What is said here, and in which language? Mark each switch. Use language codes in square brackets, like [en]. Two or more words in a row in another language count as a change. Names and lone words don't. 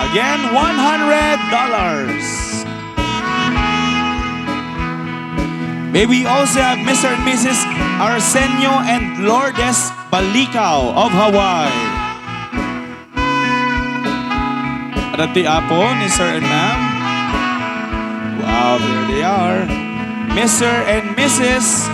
[en] Again, $100. May we also have Mr. and Mrs. Arsenio and Lourdes Balicao of Hawaii. [ilo] Arati apo ni [en] Sir and Ma'am. Wow, there they are. Mr. and Mrs.